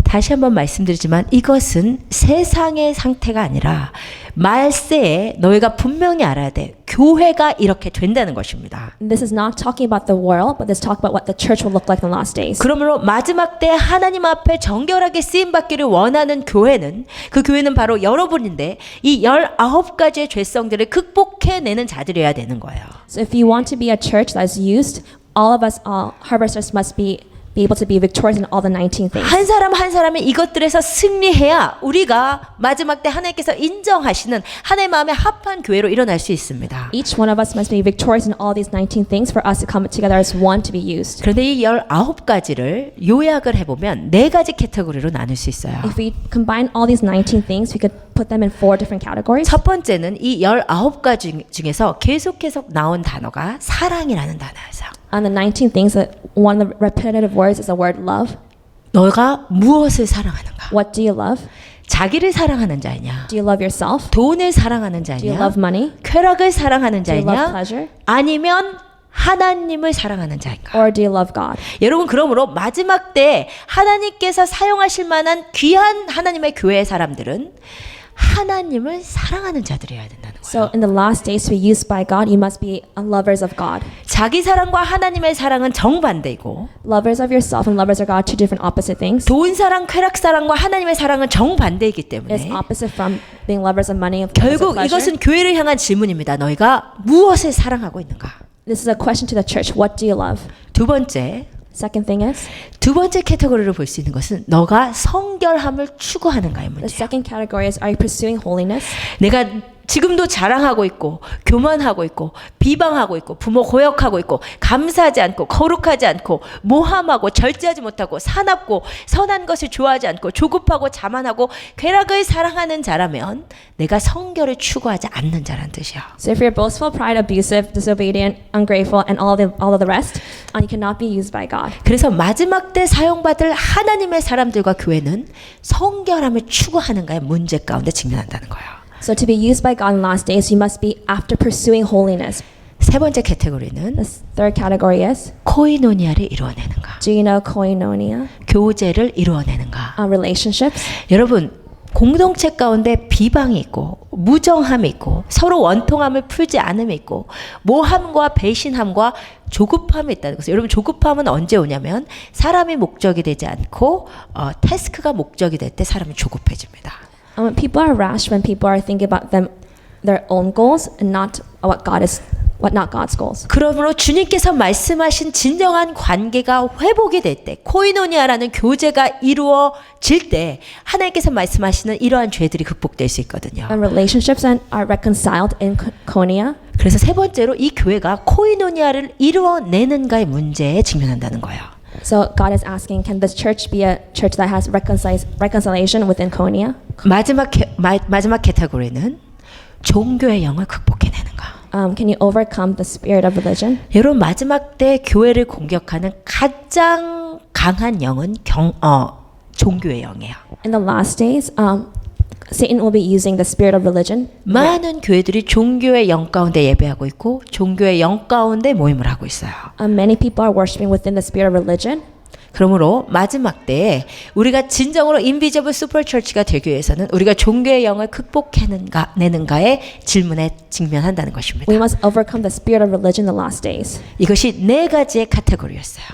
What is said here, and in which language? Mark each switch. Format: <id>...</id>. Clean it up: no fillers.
<ko>다시 한번 말씀드리지만 이것은 세상의 상태가 아니라 말세에 너희가 분명히 알아야 돼. 교회가 이렇게 된다는 것입니다.</ko> <en>This is not talking about the world, but this talk about what the church will look like in the last days.</en> <ko>그러므로 마지막 때 하나님 앞에 정결하게 쓰임받기를 원하는 교회는 그 교회는 바로 여러분인데 이 19가지의 죄성들을 극복해내는 자들이어야 되는 거예요.</ko> <en>So if you want to be a church that is used, all of us, harvesters must be able to be victorious in all the 19 things.</en> <ko>한 사람 한 사람이 이것들에서 승리해야 우리가 마지막 때 하나님께서 인정하시는 하나님 마음에 합한 교회로 일어날 수 있습니다.</ko> <en>Each one of us must be victorious in all these 19 things for us to come together as one to be used.</en> <ko>그런데 이 19가지를 요약을 해보면 4가지 캐테고리로 나눌 수 있어요.</ko> <en>If we combine all these 19 things, we could put them in 4 different categories.</en> <ko>첫 번째는 이 19가지 중에서 계속 나온 단어가 사랑이라는 단어였어요.</ko> <en>And the 19 things, one of the repetitive words is the word love.</en> <ko>너가 무엇을 사랑하는가?</ko> <en>What do you love?</en> <ko>자기를 사랑하는 자이냐?</ko> <en>Do you love yourself?</en> <ko>돈을 사랑하는</ko> <en>Do you</en> <ko>자이냐?</ko> <en>love money?</en> <ko>쾌락을 사랑하는</ko> <en>Do you love</en> <ko>자이냐?</ko> <en>pleasure?</en> <ko>아니면 하나님을 사랑하는 자인가?</ko> <en>Or do you love God?</en> <ko>여러분 그러므로 마지막 때 하나님께서 사용하실 만한 귀한 하나님의 교회의 사람들은 하나님을 사랑하는 자들이어야 된다는 거예요.</ko> <en>So in the last days to be used by God, you must be lovers of God.</en> <ko>자기 사랑과 하나님의 사랑은 정반대이고</ko> <en>Lovers of yourself and lovers of God, two different opposite things.</en> <ko>돈 사랑, 쾌락 사랑과 하나님의 사랑은 정반대이기</ko> <en>It's</en> <ko>때문에</ko> <en>opposite from being lovers of money and lovers of</en> <ko>결국</ko> <en>pleasure.</en> <ko>이것은 교회를 향한 질문입니다. 너희가 무엇을 사랑하고 있는가?</ko> <en>This is a question to the church. What do you love?</en> <ko>두 번째,</ko> <en>Second thing is,</en> <ko>두 번째 캐테고리로 볼 수 있는 것은 너가 성결함을 추구하는가의</ko> <en>the</en> <ko>문제야.</ko> <en>second category is, are you pursuing holiness?</en> <ko>내가 지금도 자랑하고 있고 교만하고 있고 비방하고 있고 부모 고역하고 있고 감사하지 않고 거룩하지 않고 모함하고 절제하지 못하고 사납고 선한 것을 좋아하지 않고 조급하고 자만하고 쾌락을 사랑하는 자라면 내가 성결을 추구하지 않는 자란 뜻이야.</ko> <en>So if you're boastful, pride, abusive, disobedient, ungrateful, and all of the rest, you cannot be used by God.</en> <ko>그래서 마지막 때 사용받을 하나님의 사람들과 교회는 성결함을 추구하는가의 문제 가운데 직면한다는 거예요.</ko> <en>So to be used by God in the last days, you must be after pursuing holiness.</en> <ko>세 번째 캐테고리는</ko> <en>The third category is,</en> <ko>코이노니아를 이루어내는가,</ko> <en>do you know koinonia?</en> <ko>교제를 이루어내는가.</ko> <en>Relationships.</en> <ko>여러분 공동체 가운데 비방이 있고 무정함이 있고 서로 원통함을 풀지 않음이 있고 모함과 배신함과 조급함이 있다는 것을, 여러분 조급함은 언제 오냐면 사람이 목적이 되지 않고 태스크가 목적이 될 때 사람이 조급해집니다.</ko> <en>When people are rash, when people are thinking about their own goals and not not God's goals.</en> <ko>그러므로 주님께서 말씀하신 진정한 관계가 회복이 될 때, 코이노니아라는 교제가 이루어질 때 하나님께서 말씀하시는 이러한 죄들이 극복될 수 있거든요.</ko> <en>When relationships are reconciled in koinonia.</en> <ko>그래서 세 번째로 이 교회가 코이노니아를 이루어내는가의 문제에 직면한다는 거예요.</ko> <en>So God is asking, can this church be a church that has reconciliation within koinonia?</en> <ko>마지막 캐테고리는 종교의 영을 극복해내는가.</ko> <en>Can you overcome the spirit of religion?</en> <ko>여러분 마지막 때 교회를 공격하는 가장 강한 영은 종교의 영이에요.</ko> <en>In the last days, Satan will be using the spirit of religion.</en> <ko>많은 교회들이 종교의 영 가운데 예배하고 있고 종교의 영 가운데 모임을 하고 있어요.</ko> <en>Many people are worshiping within the spirit of religion.</en> <ko>그러므로 마지막 때에 우리가 진정으로 인비저블 슈퍼처치가 되기 위해서는 우리가 종교의 영을 극복해내는가의 질문에 직면한다는 것입니다.</ko> <en>We must overcome the spirit of religion in the last days.</en> <ko>이것이 4가지의 카테고리였어요.</ko>